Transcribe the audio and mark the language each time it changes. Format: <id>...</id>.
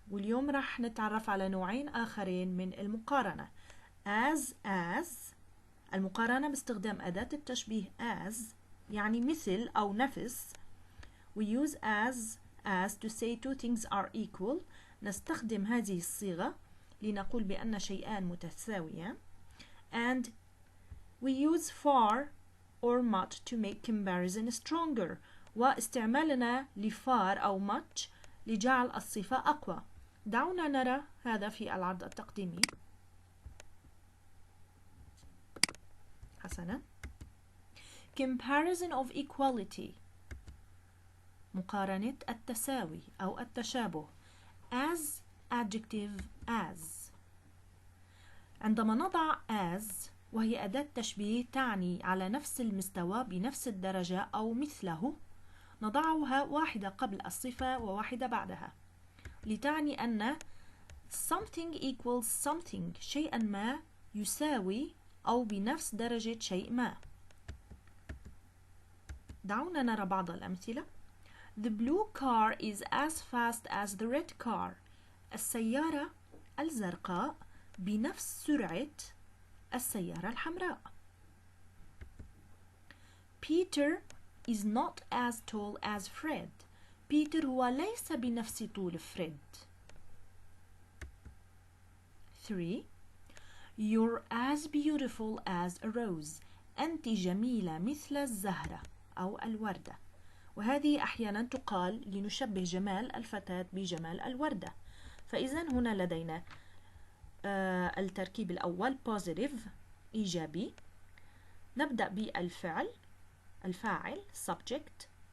<ar>واليوم راح نتعرف على نوعين آخرين من المقارنة. as المقارنة باستخدام أداة التشبيه as يعني مثل أو نفس.</ar> <en>We use as to say two things are equal.</en> <ar>نستخدم هذه الصيغة لنقول بأن شيئان متساويان.</ar> <en>And we use far or much to make comparison stronger.</en> <ar>واستعمالنا لفار أو much لجعل الصفة أقوى. دعونا نرى هذا في العرض التقديمي. حسنا.</ar> <en>Comparison of equality,</en> <ar>مقارنة التساوي أو التشابه.</ar> <en>as adjective as.</en> <ar>عندما نضع as وهي أداة تشبيه تعني على نفس المستوى بنفس الدرجة أو مثله، نضعها واحدة قبل الصفة وواحدة بعدها لتعني أن</ar> <en>something equals something،</en> <ar>شيئا ما يساوي أو بنفس درجة شيء ما. دعونا نرى بعض الأمثلة.</ar> <en>The blue car is as fast as the red car.</en> <ar>السيارة الزرقاء بنفس سرعة السيارة الحمراء.</ar> <en>Peter is not as tall as Fred.</en> <ar>Peter هو ليس بنفس طول فريد. 3.</ar> <en>You're as beautiful as a rose.</en> <ar>أنت جميلة مثل الزهرة أو الوردة. وهذه أحيانا تقال لنشبه جمال الفتاة بجمال الوردة. فإذا هنا لدينا التركيب الأول positive إيجابي. نبدأ بالفعل الفاعل subject.</ar>